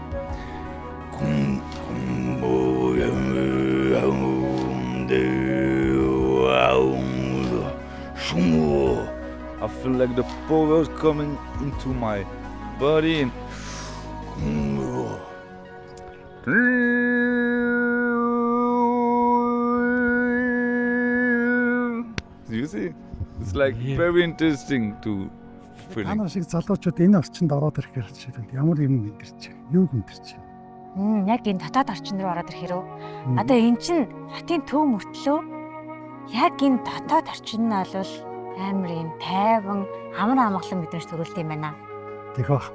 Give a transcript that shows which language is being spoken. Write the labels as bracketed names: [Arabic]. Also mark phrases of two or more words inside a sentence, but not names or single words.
[English] I feel like the power coming into my body and you see, it's like very interesting to feel. [Mongolian] Манай шиг залуучууд энэ орчинд ороод ирэхээр жишээлбэл ямар юм мэдэрч байна? Юу мэдэрч байна? Яг энэ дотоод орчин руу ороод ирэх хэрэг. Одоо эн чин хотын төв мөртлөө яг энэ дотоод орчин нь бол амар юм тайван амар амгалан мэдрэмж төрүүлдэг юм байна.